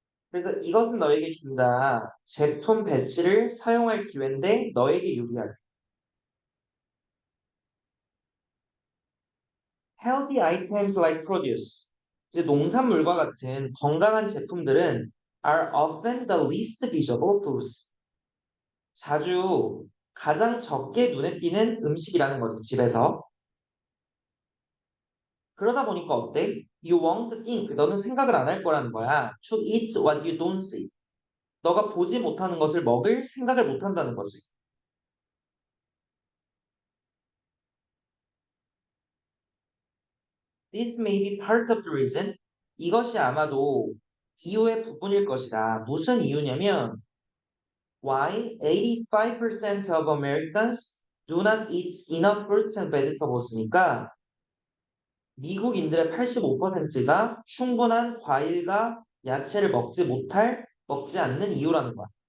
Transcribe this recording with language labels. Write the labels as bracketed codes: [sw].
[ko] 그래서 이것은 너에게 준다. 제품 배치를 사용할 기회인데 너에게 유리하게. [en] Healthy items like produce. [ko] 이제 농산물과 같은 건강한 제품들은 [en] are often the least visible foods. [ko] 자주 가장 적게 눈에 띄는 음식이라는 거지, 집에서. 그러다 보니까 어때? [en] You won't think. [ko] 너는 생각을 안 할 거라는 거야. [en] To eat what you don't see. [ko] 너가 보지 못하는 것을 먹을 생각을 못 한다는 거지. [en] This may be part of the reason. [ko] 이것이 아마도 이유의 부분일 것이다. 무슨 이유냐면 [en] why 85% of Americans do not eat enough fruits and vegetables [ko] 니까 미국인들의 85%가 충분한 과일과 야채를 먹지 않는 이유라는 거야.